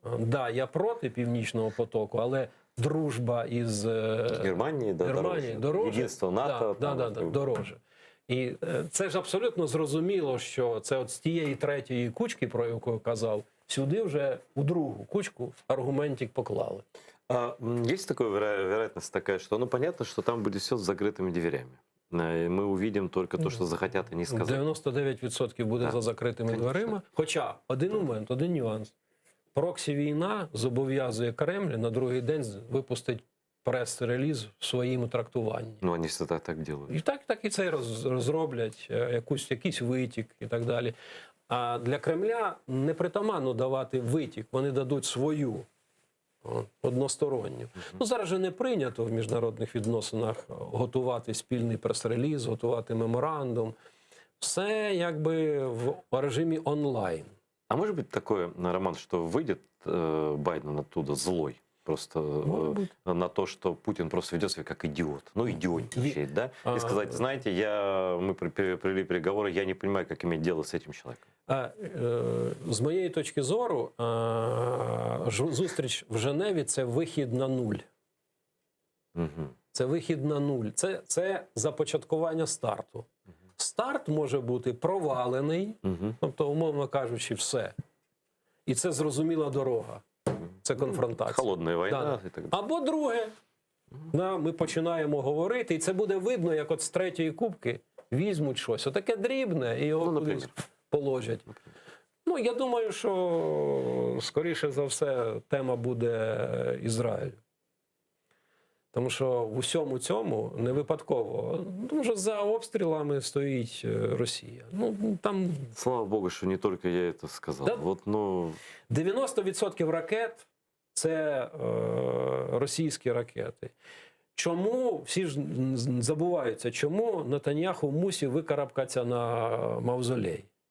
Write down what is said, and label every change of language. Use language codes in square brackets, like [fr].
[uk] Да, я проти Північного потоку, але дружба із Германії, да, [ru] дороже. [uk] Єдинство НАТО. [ru] Дороже. [uk] І це ж абсолютно зрозуміло, що це от з тієї третьої кучки, про яку я казав, сюди вже у другу кучку аргументик поклали. [ru] Есть такая вероятность такая, что понятно, что там будет все с закрытыми дверями. И мы увидим только то, что захотят они сказать. [uk] 99% буде за закритими дверима. Хоча один момент, один нюанс. Проксі-війна зобов'язує Кремль на другий день випустити прес-реліз в своєму трактуванні. [ru] Ну, они всегда так делают. [uk] І так і це розроблять, якийсь витік і так далі. А для Кремля не притаманно давати витік, вони дадуть свою, односторонню. Зараз же не прийнято в міжнародних відносинах готувати спільний прес-реліз, готувати меморандум. Все якби в режимі онлайн. [ru] А может быть такое, Роман, что выйдет Байден оттуда злой? Просто на то, что Путин просто ведет себя как идиот. Идиотничает, да? И сказать, знаете, мы провели переговоры, я не понимаю, как иметь дело с этим человеком. [uk] З моєї точки зору, зустріч в Женеві – це вихід на нуль. Угу. Це вихід на нуль. Це започаткування старту. Старт може бути провалений, тобто, умовно кажучи, все. І це зрозуміла дорога. Це конфронтація. Холодна війна. І так далі. Або друге. Ми починаємо говорити, і це буде видно, як от з третьої кубки візьмуть щось. Отаке дрібне, і його кудись положать. Я думаю, що, скоріше за все, тема буде Ізраїль. Тому що в усьому цьому не випадково. Тому що за обстрілами стоїть Росія. Ну, там [ru] Слава богу, что не только я это сказал. Да. Вот, ну, [uk] 90% ракет це російські ракети. Чому всі ж забуваються, чому Нетаньяху мусив викарабкатися на мавзолей?